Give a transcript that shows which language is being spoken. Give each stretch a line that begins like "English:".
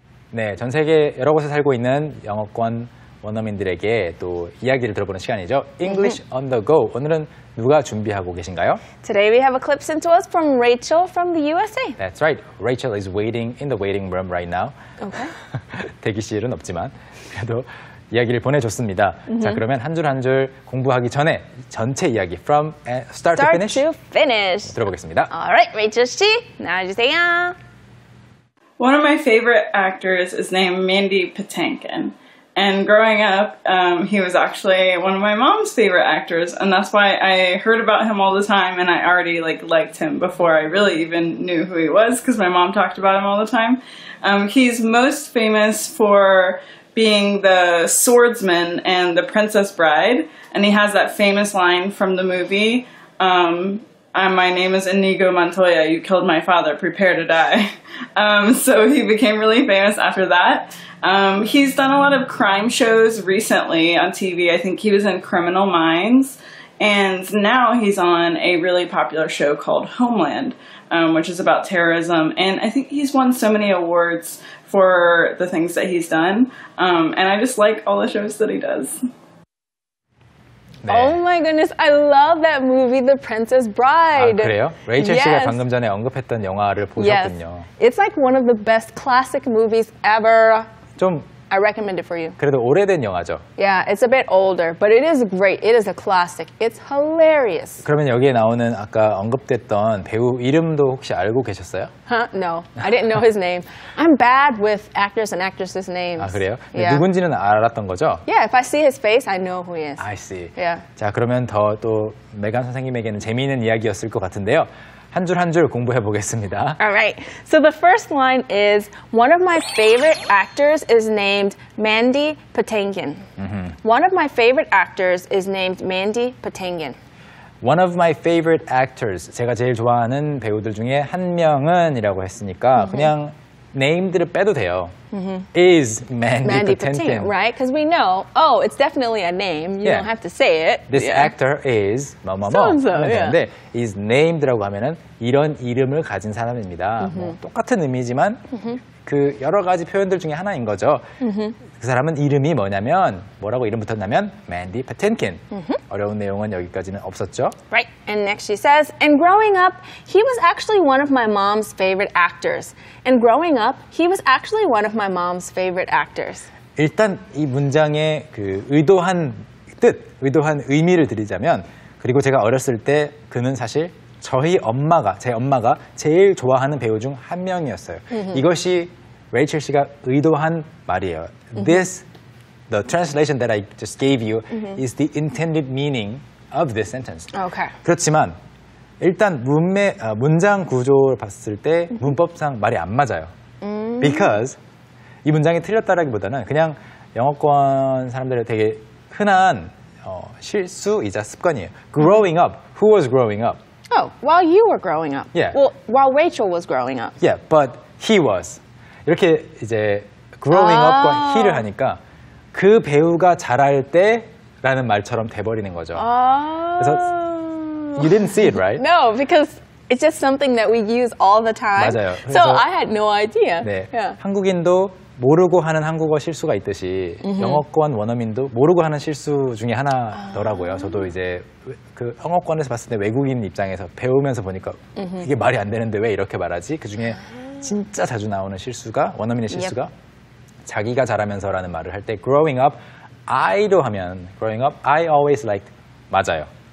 Korean: 네, 전 세계 여러 곳에 살고 있는 영어권 원어민들에게 또 이야기를 들어보는 시간이죠.
English: English on the go.
Korean: 오늘은 누가 준비하고 계신가요?
English: Today we have a clip sent to us from Rachel from the USA. That's right. Rachel is waiting in the waiting room right now. Okay.
Korean: 대기실은 없지만 그래도 이야기를 보내줬습니다. 자, 그러면 한 줄 한 줄 공부하기 전에 전체 이야기
English: from start to finish
Korean: 들어보겠습니다. Alright, Rachel 씨, 나와주세요.
English: One of my favorite actors is named Mandy Patinkin. And growing up, he was actually one of my mom's favorite actors, and that's why I heard about him all the time, and I already liked him before I really even knew who he was, because my mom talked about him all the time. He's most famous for being the swordsman and the Princess Bride, and he has that famous line from the movie, my name is Inigo Montoya, you killed my father, prepare to die. So he became really famous after that. He's done a lot of crime shows recently on TV. I think he was in Criminal Minds. And now he's on a really popular show called Homeland, which is about terrorism. And I think he's won so many awards for the things that he's done. And I just like all the shows that he does.
Korean: 네.
English: Oh my goodness, I love that movie, The Princess Bride.
Korean: 아, 그래요? 레이첼 씨가 방금 전에 언급했던 영화를 보셨군요.
English: Yes. It's like one of the best classic movies ever.
Korean: 좀
English: I recommend it for you.
Korean: 그래도 오래된 영화죠.
English: Yeah, it's a bit older, but it is great. It is a classic. It's hilarious.
Korean: 그러면 여기에 나오는 아까 언급됐던 배우 이름도 혹시 알고 계셨어요?
English: Huh? No, I didn't know his name. I'm bad with actors and actresses' names.
Korean: 아, 그래요?
English: Yeah.
Korean: 누군지는 알았던 거죠?
English: Yeah, if I see his face, I know who he is. I see. Yeah.
Korean: 자, 그러면 더 또 메간 선생님에게는 재미있는 이야기였을 것 같은데요. 한 줄 한 줄 공부해 보겠습니다.
English: All right. So the first line is, one of my favorite actors is named Mandy Patinkin. One of my favorite actors is named Mandy Patinkin. One of my favorite actors.
Korean: 제가 제일 좋아하는 배우들 중에 한 명은 이라고 했으니까 그냥 name들을 빼도 돼요.
English: Is Mandy Patinkin. Right? Because we know, oh, it's definitely a name. You don't have to say it. This actor is
Korean: 뭐뭐뭐 하면 되는데 is named라고 하면은 이런 이름을 가진 사람입니다. 뭐 똑같은 의미지만 그 여러 가지 표현들 중에 하나인 거죠. 그 사람은 이름이 뭐냐면 뭐라고 이름 붙었냐면 Mandy Patinkin. 어려운 내용은 여기까지는 없었죠.
English: Right. And next she says, and growing up, he was actually one of my mom's favorite actors. And growing up, he was actually one of my mom's favorite actors.
Korean: 일단 이 문장의 그 의도한 뜻, 의도한 의미를 드리자면 그리고 제가 어렸을 때 그는 사실 제 엄마가 제일 좋아하는 배우 중 한 명이었어요. 이것이 레이첼 씨가 의도한 말이에요.
English: The translation that I just gave you is the intended meaning of this sentence. Okay.
Korean: 그렇지만 일단 문장 구조를 봤을 때 문법상 말이 안 맞아요.
English: Because
Korean: 이 문장이 틀렸다라기보다는 그냥 영어권 사람들의 되게 흔한 실수이자 습관이에요.
English: Growing up. Who was growing up? Oh, while you were growing up. Yeah. Well, while Rachel was growing up. Yeah, but he was.
Korean: 이렇게 이제 growing up과 he를 하니까 그 배우가 자랄 때라는 말처럼 돼버리는 거죠. 그래서
English: you didn't see it, right? No, because it's just something that we use all the time.
Korean: 맞아요.
English: So I had no idea.
Korean: 네,
English: Yeah.
Korean: 한국인도 모르고 하는 한국어 실수가 있듯이 영어권 원어민도 모르고 하는 실수 중에 하나더라고요. 저도 이제 그 영어권에서 봤을 때 외국인 입장에서 배우면서 보니까 이게 말이 안 되는데 왜 이렇게 말하지? 그 중에 진짜 자주 나오는 실수가 원어민의 실수가 자기가 자라면서라는 말을 할 때 growing up, I도 하면
English: growing up, I always liked
Korean: 맞아요.